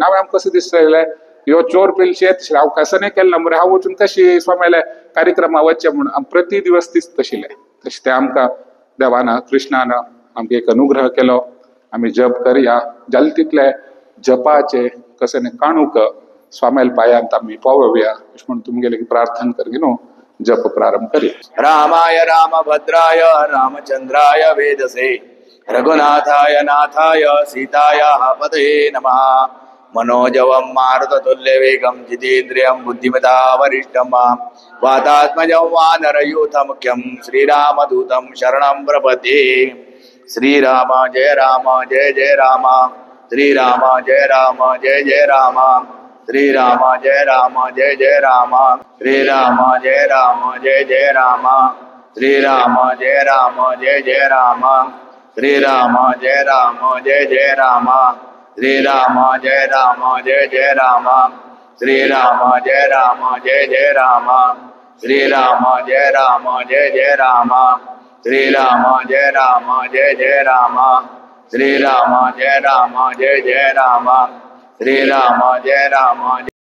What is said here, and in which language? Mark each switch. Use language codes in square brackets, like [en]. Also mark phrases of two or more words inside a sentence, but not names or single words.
[kok] नावे आमकां कसं दिसतलें ह्यो चोर पिलशेत हांव कसं नाही केलें ना मरे, हांव वचून कशी स्वाम्याले कार्यक्रमाक वचचें म्हणून प्रति दिवस दिसता तशिलें. तशें तें आमकां देवान कृष्णान आमकां एक अनुग्रह केलो. आमी जप करया, जालें तितले जपाचे कशें न्ही काणूक स्वाम्याल पायांत आमी पावोवया अशें म्हणून तुमगेले प्रार्थना करगी न्हू जप प्रारंभ करूया. [sa] रामाय रामभद्राय रामचंद्राय वेदसे रघुनाथाय नाथाय सीतायाः पतये नमः. मनोजवं मारुततुल्यवेगं जितेन्द्रियं बुद्धिमता वरिष्ठं वातात्मजं वानरयूथमुख्यं श्रीरामदूतं शरणं प्रपद्ये. श्रीराम जय राम जय जय राम, श्रीराम जय राम जय जय राम, श्रीराम जय राम जय जय राम, श्रीराम जय राम जय जय राम, श्रीराम जय राम जय जय राम, श्रीराम जय राम जय जय राम, श्रीराम जय राम जय जय राम, श्रीराम जय राम जय जय राम, श्रीराम जय राम जय जय राम, श्रीराम जय राम जय जय राम, श्रीराम जय राम जय जय राम, श्रीराम जय राम